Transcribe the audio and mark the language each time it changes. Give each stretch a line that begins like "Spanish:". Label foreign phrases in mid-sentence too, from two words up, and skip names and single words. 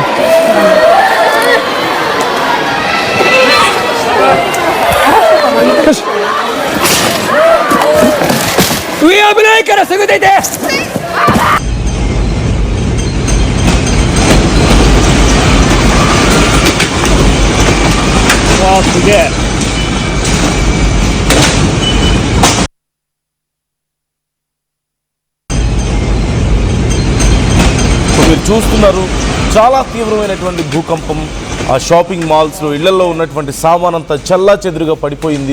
Japanese: よし。上危ないからすぐ出て。わあすげえ。
Telugu: మీరు చూస్తున్నారు, చాలా తీవ్రమైనటువంటి భూకంపం. ఆ షాపింగ్ మాల్స్లో ఇళ్లలో ఉన్నటువంటి సామానంతా చల్లా చెదురుగా పడిపోయింది.